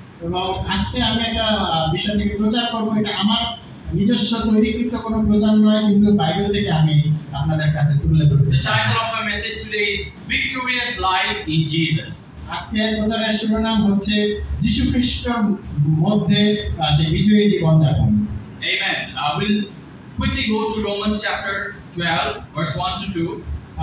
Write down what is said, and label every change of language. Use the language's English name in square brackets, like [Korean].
[Bangla] এবং আজকে আমি একটা বিষয় থেকে প্রচার করব এটা আমার নিজস্ব তৈরিকৃত কোনো প্রচার নয় কিন্তু বাইবেল থেকে আমি আপনাদের কাছে তুলে ধরতে [English] The [Bangla] চাই [English] title of my message today is Victorious Life in Jesus. [Bangla] আজকে প্রচারের শিরোনাম হচ্ছে যীশু খ্রিস্টের মধ্যে সেই বিজয়ী জীবনযাপন [English] Amen. We'll quickly go to Romans chapter 12, verse 1 to 2.